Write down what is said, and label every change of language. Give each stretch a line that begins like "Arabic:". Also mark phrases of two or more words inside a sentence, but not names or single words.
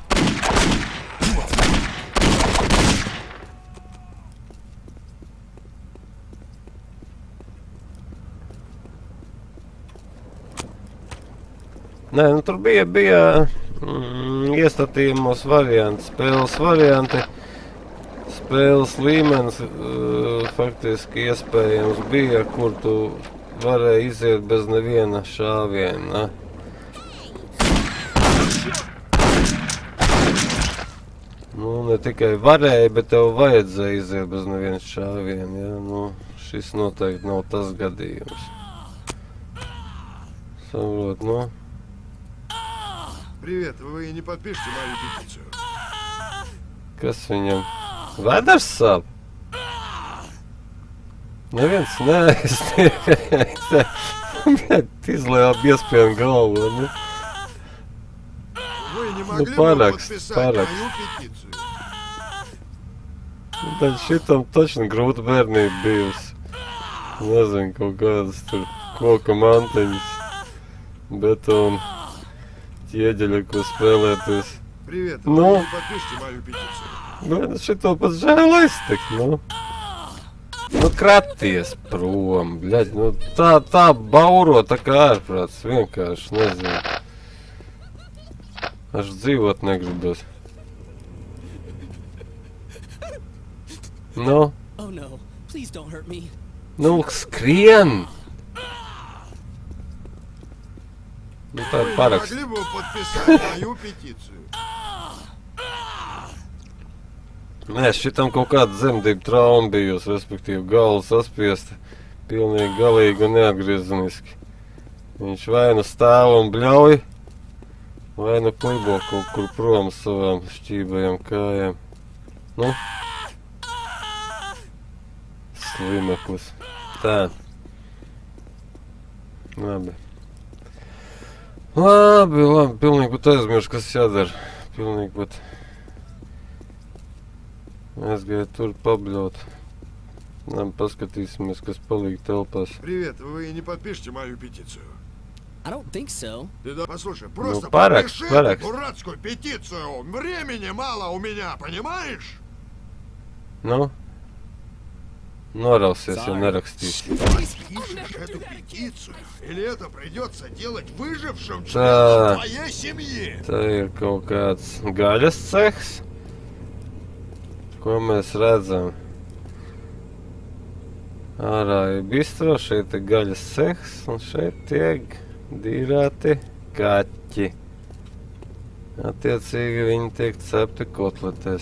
Latvian: Nē, nu tur bija iestatījumos varianti, spēles varianti, spēles līmenis faktiski iespējams bija, kur tu varēji iziet bez neviena šāviena. Nu, ne tikai varēja, bet tev vajadzēja iziet bez neviena šāviena, ja? Nu, šis noteikti nav tas gadījums. Saprot, nu?
Russian: Привет, вы не подпишите мою петицию?
Latvian: Kas viņam? Vedars sāp? Neviens neaiztiek. Izlējā biespienu galvu, ne?
Russian: Вы не могли бы
Latvian: parakst.
Russian: подписать мою петицию?
Latvian: Tad šitam taču grūta bērnība bijusi. Nezinu, kaut kādas tur koka manteņas. Betona. Ķieģeļa, ko spēlēties.
Russian: Привет, Ну. вы не подпишите мою петицию?
Latvian: Nu, šito pat žēl aiztikt, nu. Nu, kraties prom, bļaļ, nu, tā bauro, tā kā ārprāts, vienkārši, nezinu. Aš dzīvot negribas. Nu,
English: Oh no, please don't hurt me.
Latvian: nu, skrien! Nu, tā
Russian: Вы
Latvian: ir
Russian: не
Latvian: paraksts.
Russian: могли бы подписать мою петицию?
Latvian: Nē, šitam kaut kāda zemdība trauma bijusi, respektīvi galva saspiesta, pilnīgi galīgi un neatgriezeniski. Viņš vai nu stāv un bļauj, vai nu klibo kaut kur prom savām šķībajām kājām. Nu? Slimeklis. Tā. Labi. Labi, pilnīgi pat aizmiršu, kas jādara. Pilnīgi pat. Es gāju tur pabļaut. Labi, paskatīsimies, kas palīk telpās.
Russian: Привет, вы не подпишите мою петицию?
English: I don't think so.
Russian: Ты да, послушай, просто
Latvian: паракс,
Russian: подпиши
Latvian: паракс.
Russian: эту дурацкую петицию. Времени мало у меня, понимаешь?
Latvian: Nu? Norausies, ja
English: Sorry.
Latvian: nerakstīsi.
Russian: Подпишешь эту петицию, или это придется делать выжившим Да. членам твоей семьи?
Latvian: Tā ir kaut kāds gaļas cehs. Ko mēs redzam? Ārā ir bistro, šeit ir gaļas cehs, un šeit tiek dīrāti kaķi. Attiecīgi viņi tiek cepti kotletēs.